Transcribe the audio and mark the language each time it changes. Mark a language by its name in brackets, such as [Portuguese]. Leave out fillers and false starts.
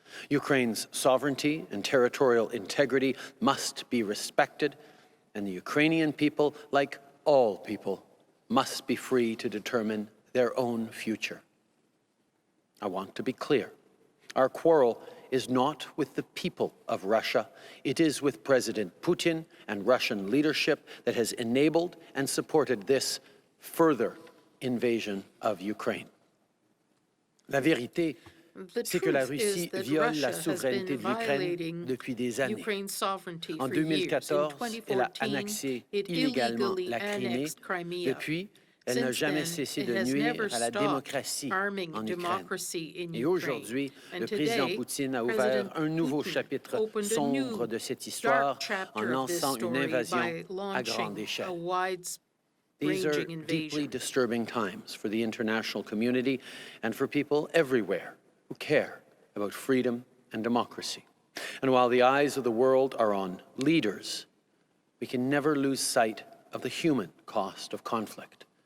[English] Ukraine's sovereignty and territorial integrity must be respected, and the Ukrainian people, like all people, must be free to determine their own future. I want to be clear. Our quarrel is not with the people of Russia. It is with President Putin and Russian leadership that has enabled and supported this further invasion of Ukraine. [French] La vérité c'est que la Russie viole la souveraineté de l'Ukraine depuis des années. En 2014, elle a annexé illégalement la Crimée. Depuis, elle n'a jamais cessé de nuire à la démocratie en Ukraine. Et aujourd'hui, le président Poutine a ouvert un nouveau chapitre sombre de cette histoire en lançant une invasion à grande échelle. [English] These are deeply disturbing times for the international community and for people everywhere who care about freedom and democracy. And while the eyes of the world are on leaders, we can never lose sight of the human cost of conflict.